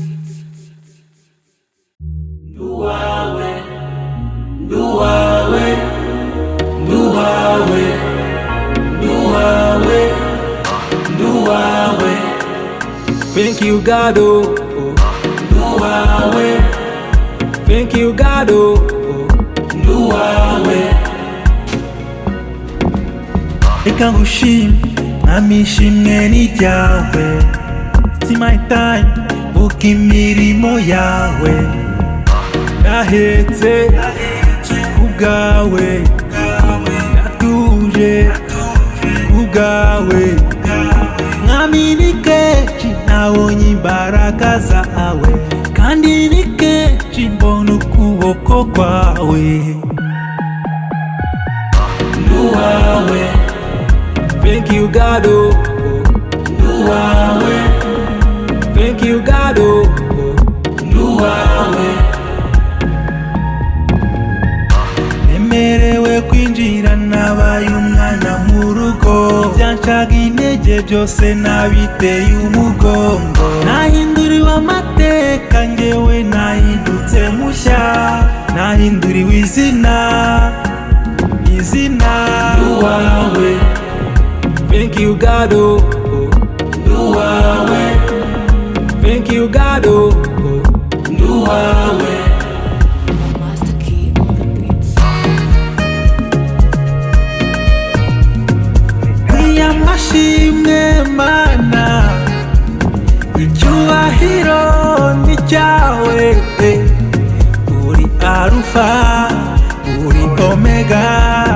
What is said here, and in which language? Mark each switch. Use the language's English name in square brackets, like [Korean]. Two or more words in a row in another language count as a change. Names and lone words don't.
[Kinyarwanda] Nduwawe, Nduwawe, Nduwawe, Nduwawe, Nduwawe, [English] thank you God, oh. Nduwawe, thank you God, oh. [Kinyarwanda] Nduwawe, reka ngushime mwami, ishimwe ni ryawe. [English] It's my time, [Kinyarwanda] vuga imirimo yawe. Nahetse kubwawe, natuje kubwawe. Mwami ni kenshi nabonye imbaraga zawe, kandi ni kenshi mbona ukuboko kwawe. Nduwawe, [English] thank you God, oh. Nduwawe, thank you God, oh. [Kinyarwanda] Nduwawe, nemerewe kwinjira nabaye umwana mu rugo, ibyancaga intege byose nabiteye umugongo. Nahinduriwe amateka njyewe nahindutse mushya, nahinduriwe izina. Nduwawe, [English] thank you God, oh. Nduwawe, thank you God, oh. [Kinyarwanda] Nduwawe, [English] Master Key on the beats. [Kinyarwanda] amashimwe Mana, icyubahiro ni cyawe, uri Alufa, uri Omega.